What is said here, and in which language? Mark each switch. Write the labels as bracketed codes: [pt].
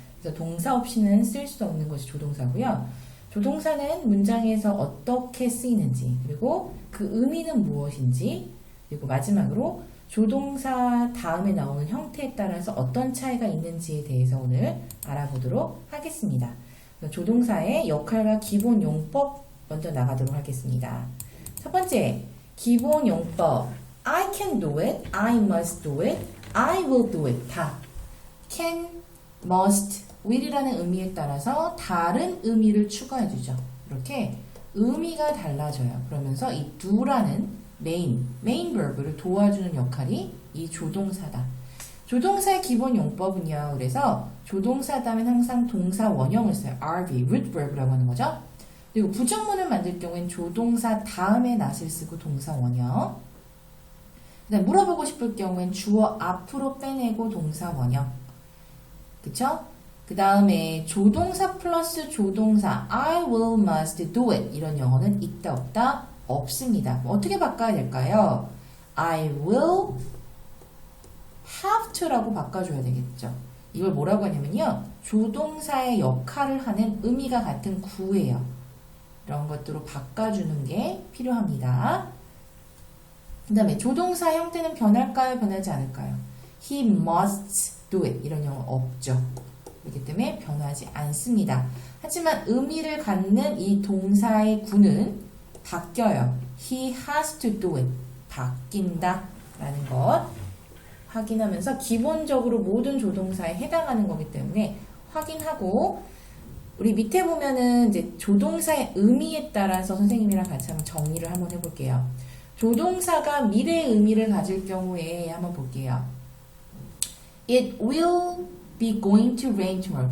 [ko] 그래서 동사 없이는 쓸 수 없는 것이 조동사고요. 조동사는 문장에서 어떻게 쓰이는지, 그리고 그 의미는 무엇인지, 그리고 마지막으로 조동사 다음에 나오는 형태에 따라서 어떤 차이가 있는지에 대해서 오늘 알아보도록 하겠습니다. 조동사의 역할과 기본 용법 먼저 나가도록 하겠습니다. 첫 번째, 기본 용법. [en] I can do it, I must do it, I will do it. [ko] 다 can, must, will이라는 의미에 따라서 다른 의미를 추가해주죠. 이렇게 의미가 달라져요. 그러면서 이 do라는 main verb를 도와주는 역할이 이 조동사다. 조동사의 기본 용법은요. 그래서 조동사 다음엔 항상 동사 원형을 써요. RV, root verb라고 하는 거죠. 그리고 부정문을 만들 경우엔 조동사 다음에 not을 쓰고 동사 원형. 그다음 물어보고 싶을 경우엔 주어 앞으로 빼내고 동사 원형. 그쵸? 그 다음에 조동사 플러스 조동사 [en] I will, must, do it [ko] 이런 영어는 있다 없다 없습니다. 어떻게 바꿔야 될까요? [en] I will have to라고 [ko] 바꿔줘야 되겠죠. 이걸 뭐라고 하냐면요. 조동사의 역할을 하는 의미가 같은 구예요. 이런 것들로 바꿔주는 게 필요합니다. 그 다음에 조동사 형태는 변할까요? 변하지 않을까요? [en] He must do it [ko] 이런 영어 없죠. 그렇기 때문에 변하지 않습니다. 하지만 의미를 갖는 이 동사의 구는 바뀌어요. [en] He has to do it. [ko] 바뀐다 라는 것 확인하면서 기본적으로 모든 조동사에 해당하는 거기 때문에 확인하고 우리 밑에 보면은 이제 조동사의 의미에 따라서 선생님이랑 같이 한번 정리를 한번 해볼게요. 조동사가 미래의 의미를 가질 경우에 한번 볼게요. [en] It will be going to rain tomorrow.